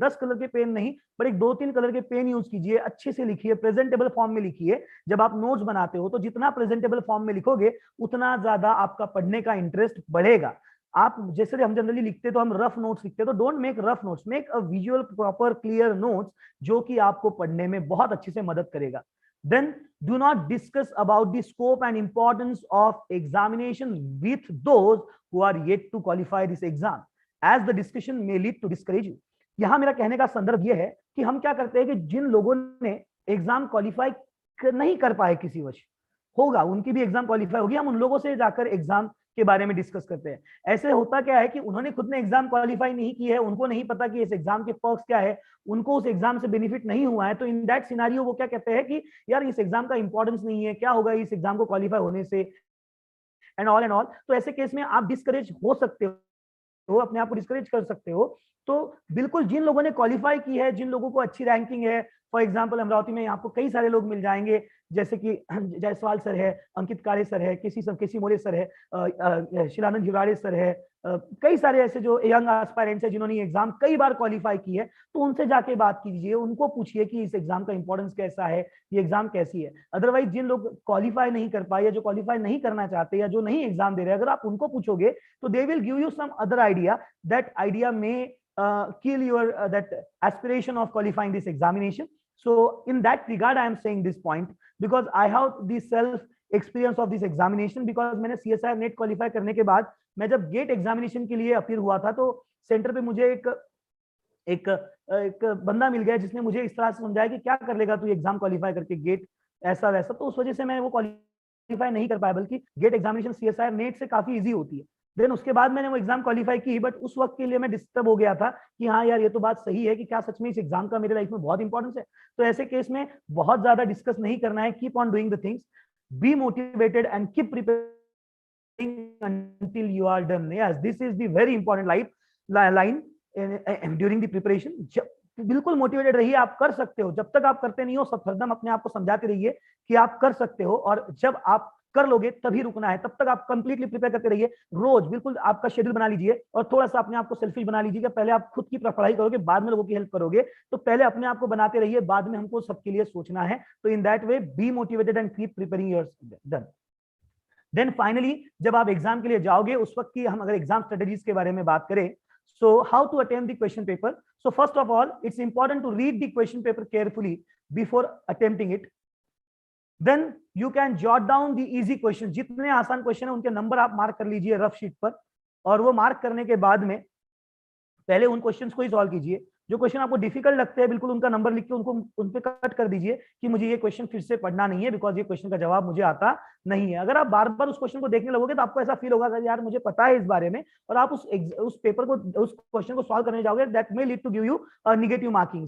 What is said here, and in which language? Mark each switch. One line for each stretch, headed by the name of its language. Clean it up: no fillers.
Hindi: 10 colour के pen नहीं, पर एक 2-3 कलर के पेन यूज कीजिए. अच्छे से लिखिए, प्रेजेंटेबल फॉर्म में लिखिए. जब आप नोट्स बनाते हो तो जितना प्रेजेंटेबल फॉर्म में लिखोगे उतना ज्यादा आपका पढ़ने का इंटरेस्ट बढ़ेगा. आप जैसे हम जनरली लिखते तो हम रफ नोट्स लिखते, तो
English: don't make rough notes, make a visual proper clear notes,
Hindi: जो कि आपको पढ़ने में बहुत अच्छे से मदद करेगा.
English: Then do not discuss about the scope and importance of examination with those who are yet to qualify this exam, as the discussion may lead to discourage you.
Hindi: यहां मेरा कहने का संदर्भ यह है कि हम क्या करते हैं कि जिन लोगों ने एग्जाम क्वालिफाई नहीं कर पाए, किसी वजह होगा, उनकी भी एग्जाम क्वालिफाई होगी, हम उन लोगों से जाकर एग्जाम के बारे में डिस्कस करते हैं. ऐसे होता क्या है कि उन्होंने खुद ने एग्जाम क्वालिफाई नहीं की है, उनको नहीं पता कि इस एग्जाम के पर्क्स क्या है, उनको उस एग्जाम से बेनिफिट नहीं हुआ है, तो
English: in that scenario
Hindi: वो क्या कहते हैं कि यार इस एग्जाम का इंपॉर्टेंस नहीं है, क्या होगा इस एग्जाम को क्वालिफाई होने से, एंड ऑल. तो ऐसे केस में आप डिस्करेज हो सकते हो, अपने आप को डिस्करेज कर सकते हो. तो बिल्कुल जिन लोगों ने क्वालिफाई की है, जिन लोगों को अच्छी रैंकिंग है, फॉर एग्जाम्पल अमरावती में आपको कई सारे लोग मिल जाएंगे, जैसे कि जायसवाल सर है, अंकित कारे सर है, केसी मोरे सर है, शिलानंद हिराड़े सर है, कई सारे ऐसे जो यंग एस्पायरेंट्स है जिन्होंने एग्जाम कई बार क्वालिफाई की है. तो उनसे जाके बात कीजिए, उनको पूछिए कि इस एग्जाम का इंपॉर्टेंस कैसा है, ये एग्जाम कैसी है. अदरवाइज जिन लोग क्वालिफाई नहीं कर पाए या जो क्वालिफाई नहीं करना चाहते या जो नहीं एग्जाम दे रहे, अगर आप उनको पूछोगे तो
English: They will give you some other idea. That idea में kill your that aspiration of qualifying this examination. So in that regard I am saying this point because I have the self experience of this examination, because
Hindi: मैंने CSIR net qualify करने के बाद मैं जब gate examination के लिए appear हुआ था, तो सेंटर पे मुझे एक बंदा मिल गया जिसने मुझे इस तरह से समझाया कि क्या कर लेगा तू एग्जाम क्वालिफाई करके, गेट ऐसा वैसा. तो उस वजह से मैं वो क्वालिफाई नहीं कर पाया, बल्कि गेट एग्जामिनेशन CSIR नेट से काफी ईजी होती है. देन उसके बाद मैंने वो एग्जाम क्वालिफाई की, बट उस वक्त के लिए मैं डिस्टर्ब हो गया था कि हाँ यार ये तो बात सही है कि क्या सच में इस एग्जाम का मेरे लाइफ में बहुत इंपॉर्टेंस है. तो ऐसे केस में बहुत ज्यादा डिस्कस नहीं करना है.
English: Keep on doing the things, be motivated and keep preparing until you are done. Yes, this is the very important line during the preparation.
Hindi: बिल्कुल मोटिवेटेड रहिए, आप कर सकते हो. जब तक आप करते नहीं हो, सब हरदम अपने आप को समझाते रहिए कि आप कर सकते हो, और जब आप कर लोगे तभी रुकना है. तब तक आप कंप्लीटली प्रिपेयर करते रहिए. रोज बिल्कुल आपका शेड्यूल बना लीजिए और थोड़ा सा अपने आप को सेल्फिश बना लीजिए कि पहले आप खुद की पढ़ाई करोगे, बाद में लोगों की हेल्प करोगे. तो पहले अपने आप को बनाते रहिए, बाद में हमको सबके लिए सोचना है. तो
English: In that way be motivated and keep preparing yourself. Done.
Hindi: Then finally जब आप एग्जाम के लिए जाओगे, उस वक्त की हम अगर एग्जाम स्ट्रेटेजीज के बारे में बात करें,
English: so how to attempt the question paper. So first of all, it's important to read the question paper carefully before attempting it. Then you can jot down the easy questions.
Hindi: जितने आसान question है उनके number आप mark कर लीजिए rough sheet पर. और वो मार्क करने के बाद में पहले उन क्वेश्चंस को ही सॉल्व कीजिए। जो क्वेश्चन आपको डिफिकल्ट लगते हैं बिल्कुल उनका नंबर लिख के उनको उन पे कट कर दीजिए कि मुझे ये क्वेश्चन फिर से पढ़ना नहीं है, बिकॉज ये क्वेश्चन का जवाब मुझे आता नहीं है। अगर आप बार बार उस क्वेश्चन को देखने लगोगे तो आपको ऐसा फील होगा कि यार मुझे पता है इस बारे में, और आप उस पेपर को उस क्वेश्चन को सॉल्व करने जाओगे,
English: That may lead to give you negative marking.